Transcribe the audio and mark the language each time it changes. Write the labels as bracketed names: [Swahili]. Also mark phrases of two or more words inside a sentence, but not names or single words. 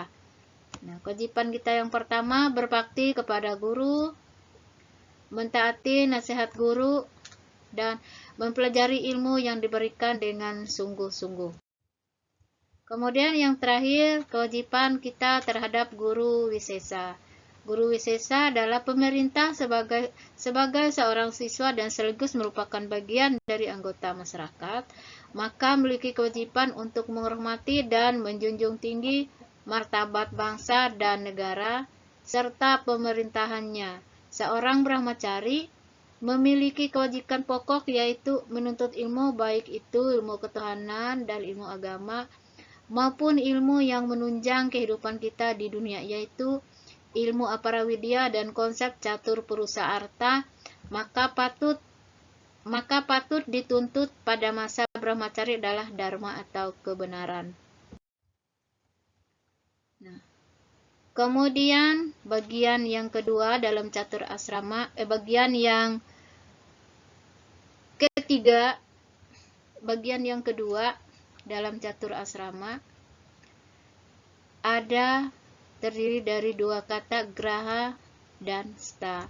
[Indonesian] Nah, kewajiban kita yang pertama berbakti kepada guru, mentaati nasihat guru, dan mempelajari ilmu yang diberikan dengan sungguh-sungguh. Kemudian yang terakhir, kewajiban kita terhadap guru wisesa. Guru wisesa adalah pemerintah sebagai seorang siswa dan sekaligus merupakan bagian dari anggota masyarakat, maka memiliki kewajiban untuk menghormati dan menjunjung tinggi martabat bangsa dan negara serta pemerintahannya. Seorang brahmacari memiliki kewajiban pokok yaitu menuntut ilmu, baik itu ilmu ketuhanan dan ilmu agama maupun ilmu yang menunjang kehidupan kita di dunia, yaitu ilmu aparawidya dan konsep catur purusa arta. Maka patut dituntut pada masa brahmacari adalah dharma atau kebenaran. Nah, kemudian bagian yang kedua dalam catur asrama, bagian yang kedua dalam catur asrama terdiri dari dua kata, graha dan sta.